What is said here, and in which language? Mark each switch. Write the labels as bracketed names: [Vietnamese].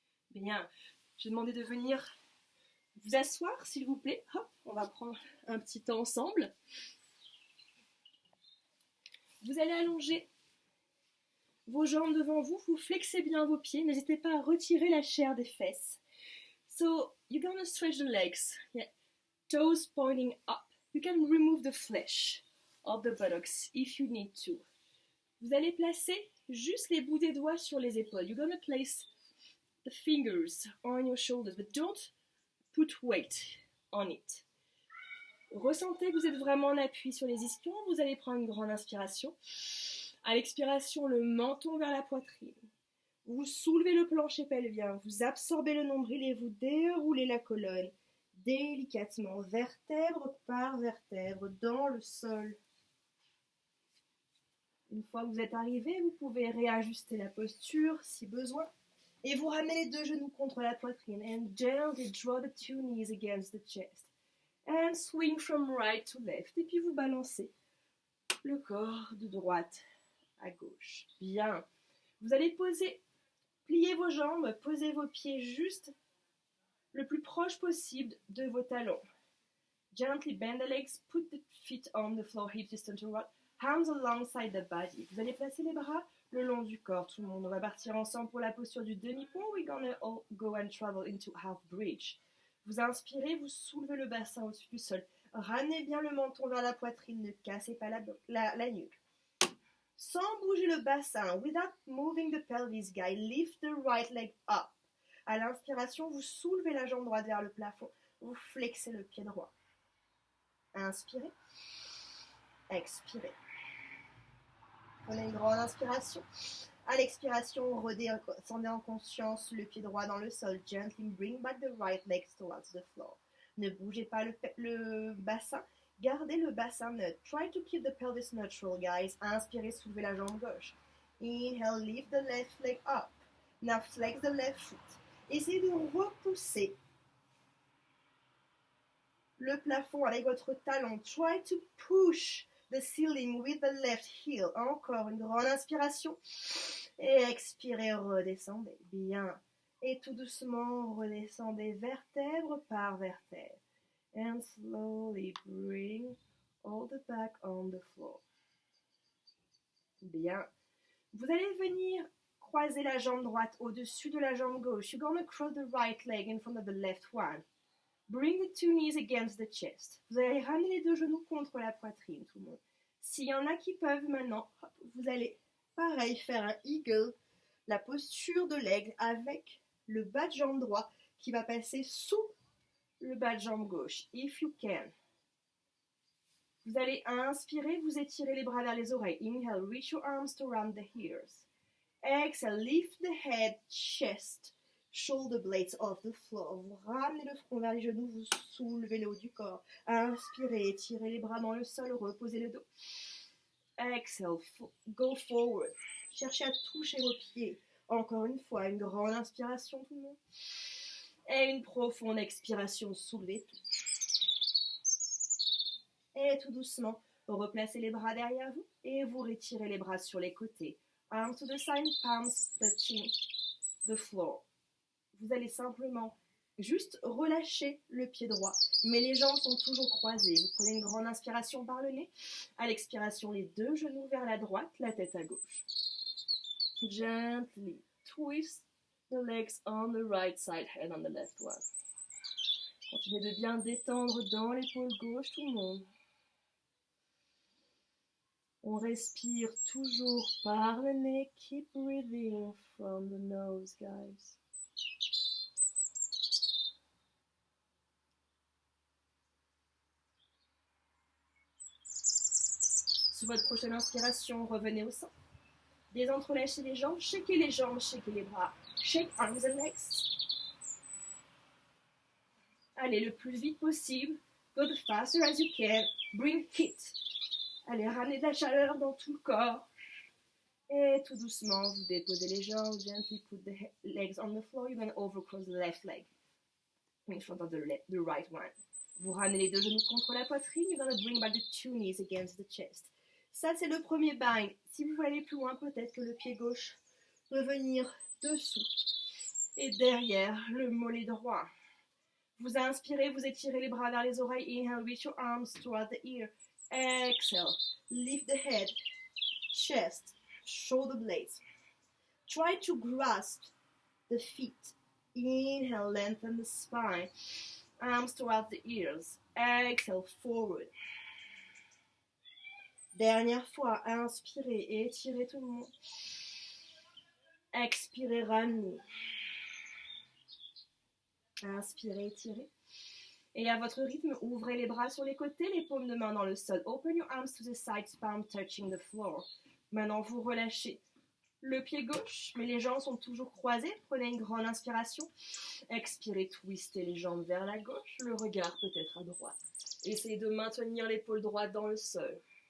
[French] Bien, je vais demander de venir vous asseoir, s'il vous plaît. Hop, on va prendre un petit temps ensemble. Vous allez allonger vos jambes devant vous. Vous flexez bien vos pieds. N'hésitez pas à retirer la chair des fesses. [English] So, you're gonna stretch the legs. Yeah. Toes pointing up. You can remove the flesh of the buttocks if you need to. [French] Vous allez placer juste les bouts des doigts sur les épaules. [English] You're gonna place the fingers on your shoulders, but don't put weight on it. [French] Ressentez que vous êtes vraiment en appui sur les ischions. Vous allez prendre une grande inspiration. À l'expiration, le menton vers la poitrine. Vous soulevez le plancher pelvien. Vous absorbez le nombril et vous déroulez la colonne délicatement, vertèbre par vertèbre, dans le sol. Une fois que vous êtes arrivé, vous pouvez réajuster la posture si besoin. Et vous ramenez les deux genoux contre la poitrine. [English] And gently draw the two knees against the chest. And swing from right to left. [French] Et puis vous balancez le corps de droite à gauche. Bien. Vous allez plier vos jambes, posez vos pieds juste le plus proche possible de vos talons. [English] Gently bend the legs, put the feet on the floor, hips distant to right, hands alongside the body. [French] Vous allez placer les bras le long du corps, tout le monde. On va partir ensemble pour la posture du demi-pont. [English] We're gonna all go and travel into half bridge. [French] Vous inspirez, vous soulevez le bassin au-dessus du sol. Ramenez bien le menton vers la poitrine, ne cassez pas la nuque. Sans bouger le bassin, [English] without moving the pelvis, guys, lift the right leg up. [French] À l'inspiration, vous soulevez la jambe droite vers le plafond. Vous flexez le pied droit. Inspirez. Expirez. Prenez une grande inspiration. À l'expiration, redescendez en conscience le pied droit dans le sol. [English] Gently bring back the right leg towards the floor. [French] Ne bougez pas le bassin. Gardez le bassin neutre. [English] Try to keep the pelvis neutral, guys. [French] Inspirez, soulevez la jambe gauche. [English] Inhale, lift the left leg up. Now flex the left foot. [French] Essayez de repousser le plafond avec votre talon. [English] Try to push the ceiling with the left heel. [French] Encore une grande inspiration. Et expirez, redescendez. Bien. Et tout doucement, redescendez vertèbre par vertèbre. [English] And slowly bring all the back on the floor. Bien. [French] Vous allez venir croiser la jambe droite au-dessus de la jambe gauche. [English] You're gonna cross the right leg in front of the left one. Bring the two knees against the chest. [French] Vous allez ramener les deux genoux contre la poitrine, tout le monde. S'il y en a qui peuvent maintenant, vous allez, pareil, faire un eagle, la posture de l'aigle avec le bas de jambe droit qui va passer sous le bas de jambe gauche, [English] if you can. [French] Vous allez inspirer, vous étirez les bras vers les oreilles. [English] Inhale, reach your arms to around the ears. Exhale, lift the head, chest, shoulder blades off the floor. [French] Vous ramenez le front vers les genoux, vous soulevez le haut du corps. Inspirez, étirez les bras dans le sol, reposez le dos. [English] Exhale, go forward. [French] Cherchez à toucher vos pieds. Encore une fois, une grande inspiration tout le monde. Et une profonde expiration, soulevez tout. Et tout doucement, replacez les bras derrière vous et vous retirez les bras sur les côtés. [English] Arms to the side, palms touching the floor. [French] Vous allez simplement juste relâcher le pied droit, mais les jambes sont toujours croisées. Vous prenez une grande inspiration par le nez. À l'expiration, les deux genoux vers la droite, la tête à gauche. [English] Gently twist the legs on the right side, head on the left one. [French] Continuez de bien détendre dans l'épaule gauche, tout le monde. On respire toujours par le nez. [English] Keep breathing from the nose, guys. [French] Sous votre prochaine inspiration, revenez au centre. Désentrelâchez les jambes, shakez les bras. [English] Shake arms and legs. [French] Allez le plus vite possible. [English] Go the faster as you can. Bring heat. [French] Allez, ramenez de la chaleur dans tout le corps. Et tout doucement, vous déposez les jambes. [English] Gently put the legs on the floor. You're going to overcross the left leg in front of the right one. [French] Vous ramenez les deux genoux contre la poitrine. [English] You're going to bring back the two knees against the chest. [French] Ça, c'est le premier bind. Si vous voulez aller plus loin, peut-être que le pied gauche peut venir dessous et derrière le mollet droit. Vous inspirez, vous étirez les bras vers les oreilles. [English] Inhale, reach your arms toward the ear. Exhale, lift the head, chest, shoulder blades. Try to grasp the feet. Inhale, lengthen the spine. Arms toward the ears. Exhale, forward. [French] Dernière fois, inspirez et étirez tout le monde. Expirez, ramenez. Inspirez, étirez. Et à votre rythme, ouvrez les bras sur les côtés, les paumes de main dans le sol. [English] Open your arms to the sides, palm touching the floor. [French] Maintenant, vous relâchez le pied gauche, mais les jambes sont toujours croisées. Prenez une grande inspiration. Expirez, twistez les jambes vers la gauche, le regard peut-être à droite. Essayez de maintenir l'épaule droite dans le sol.